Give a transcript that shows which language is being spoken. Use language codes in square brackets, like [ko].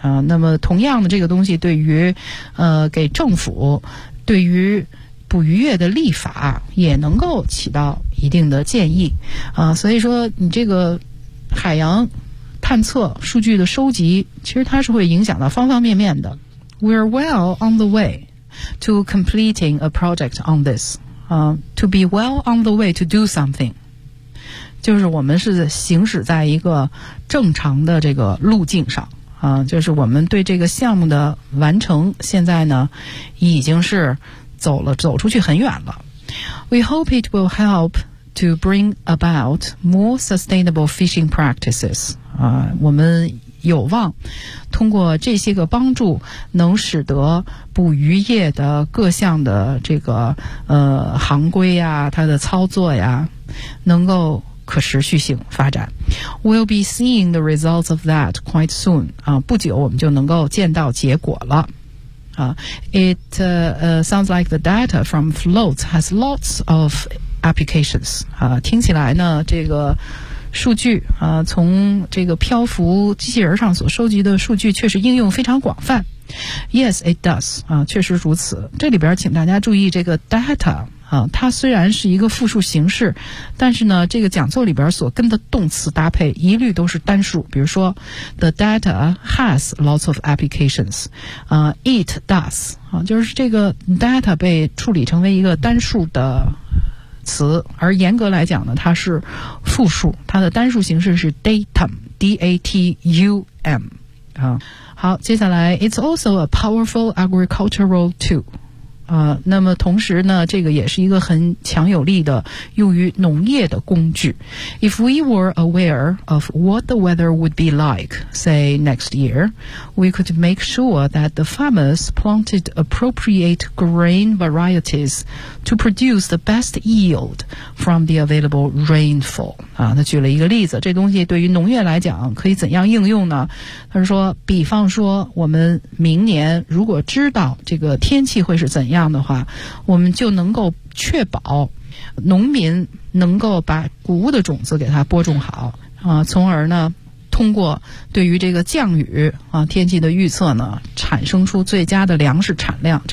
[zh] 那么同样的这个东西对于给政府对于捕鱼业的立法也能够起到一定的建议所以说你这个海洋探测数据的收集其实它是会影响到方方面面的 [en] We're well on the way to completing a project on this to be well on the way to do something [zh] 就是我们是行驶在一个正常的这个路径上就是我们对这个项目的完成现在呢已经是走出去很远了 [en] We hope it will help to bring about more sustainable fishing practices [zh] 我们有望通过这些个帮助能使得捕鱼业的各项的这个行规呀它的操作呀能够可持续性发展 [en] We'll be seeing the results of that quite soon [zh] 不久我们就能够见到结果了 [en] It sounds like the data from floats has lots of applications [zh] 啊，听起来呢，这个数据啊，从这个漂浮机器人上所收集的数据，确实应用非常广泛。 [en] Yes, it does [zh] 啊，确实如此。这里边请大家注意这个 data。啊，它虽然是一个复数形式，但是呢，这个讲座里边所跟的动词搭配一律都是单数。比如说 ， [en] the data has lots of applications， [zh] 啊 ， [en] it does， [zh] 啊，就是这个 data 被处理成为一个单数的词，而严格来讲呢，它是复数，它的单数形式是 datum，D-A-T-U-M， 啊，好，接下来 ， [en] it's also a powerful agricultural tool。 [zh] 那么同时呢，这个也是一个很强有力的用于农业的工具。 [en] If we were aware of what the weather would be like, say, next year, we could make sure that the farmers planted appropriate grain varieties to produce the best yield from the available rainfall. [zh] 啊，他举了一个例子，这东西对于农业来讲可以怎样应用呢？他说，比方说我们明年如果知道这个天气会是怎样。这样的话，我们就能够确保农民能够把谷物的种子给它播种好啊，从而呢，通过对于这个降雨啊天气的预测呢，产生出最佳的粮食产量。